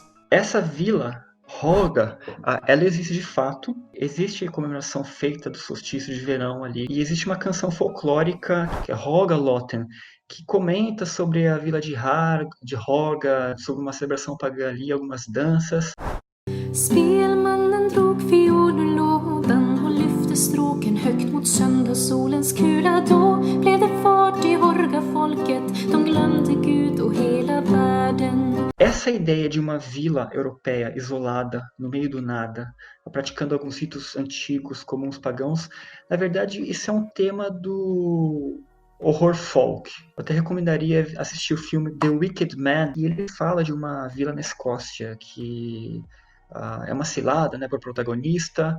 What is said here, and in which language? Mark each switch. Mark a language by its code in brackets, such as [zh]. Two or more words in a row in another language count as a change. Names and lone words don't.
[pt] Essa vila Hoga, ela existe de fato, existe a comemoração feita do solstício de verão ali, e existe uma canção folclórica, que é Hogalotten, que comenta sobre a vila de Hoga, sobre uma celebração pagã ali, algumas danças. [sv] Spelmannen drog fiolelådan och lyfte stråken högt mot söndagssolens kula. Då blev det fart i Horga-folket, de glömde Gud och hela världen. [pt] Essa ideia de uma vila europeia isolada, no meio do nada, praticando alguns ritos antigos comuns pagãos, na verdade isso é um tema do [en] horror folk. [pt] Eu até recomendaria assistir o filme The Wicked Man, e ele fala de uma vila na Escócia que é uma cilada, para o protagonista.